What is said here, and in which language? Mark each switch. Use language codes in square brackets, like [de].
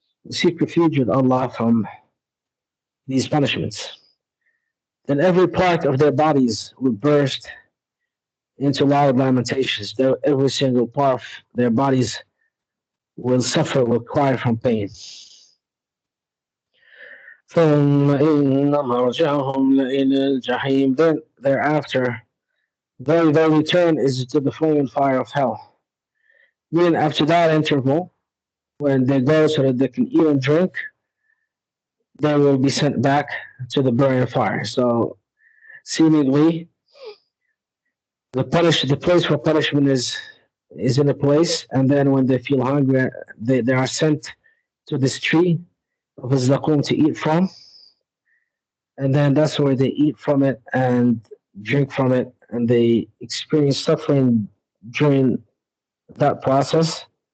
[en] Seek refuge with Allah from these punishments. Then every part of their bodies will burst into loud lamentations. Every single part of their bodies will suffer, will cry from pain. [ar] ثم إن مرجعهم لإلى الجحيم. [en] Then thereafter, their return is to the flaming fire of hell. Meaning after that interval, when they go so that they can eat and drink, they will be sent back to the burning fire. So seemingly the place for punishment is in a place, and then when they feel hungry, they are sent to this tree of zakum to eat from, and then that's where they eat from it and drink from it, and they experience suffering during that process.